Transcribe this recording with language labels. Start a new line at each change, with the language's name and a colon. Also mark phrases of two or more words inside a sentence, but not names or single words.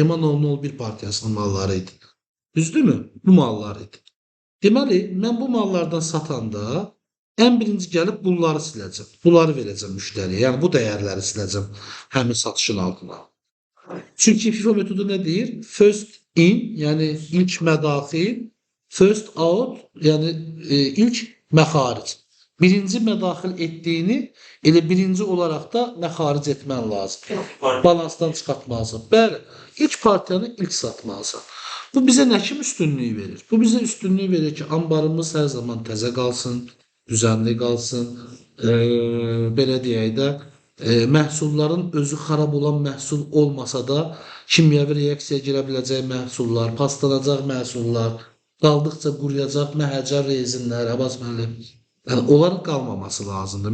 Azerbaijani: EMA 001 partiyasının malları idi. Düzdürmü? Bu mallar idi. Deməli, mən bu mallardan satanda ən birinci gəlib bunları siləcəm. Bunları verəcəm müştəriyə. Yəni bu dəyərləri siləcəm həmin satışın altına. Çünki FIFO metodu nə deyir?
English: First in,
Azerbaijani: yəni ilk mədaxil,
English: first out,
Azerbaijani: yəni ilk məxaric. Birinci mədaxil etdiyini elə birinci olaraq da məxaric etmən lazım. Balansdan çıxartmalısan. Bəli, ilk partiyanı ilk satmalısan. Bu bizə nə kimi üstünlüyü verir? Bu bizə üstünlüyü verir ki, ambarımız hər zaman təzə qalsın, düzənli qalsın, belə deyək də, məhsulların özü xarab olan məhsul olmasa da, kimyəvi reaksiyaya girə biləcək məhsullar, paslanacaq məhsullar, qaldıqca quruyacaq məhəcər rezinlər, yəni onların qalmaması lazımdır.